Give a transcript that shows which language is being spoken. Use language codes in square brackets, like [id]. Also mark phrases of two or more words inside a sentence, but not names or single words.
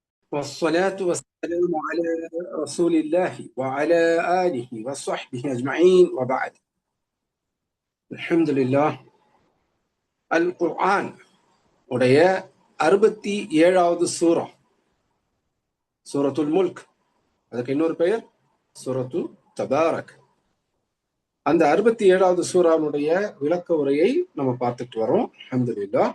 [ar] والصلاة والسلام على رسول الله وعلى آله وصحبه أجمعين وبعد. الحمد لله. [ta] القرآن உடைய 67வது சூரா சூரத்துல் முல்க், அதுக்கு இன்னொரு பெயர் சூரத்து தபாரக். அந்த 67வது சூராவுடைய விளக்க உரையை நம்ம பார்த்துட்டு வரோம். [ar] الحمد لله.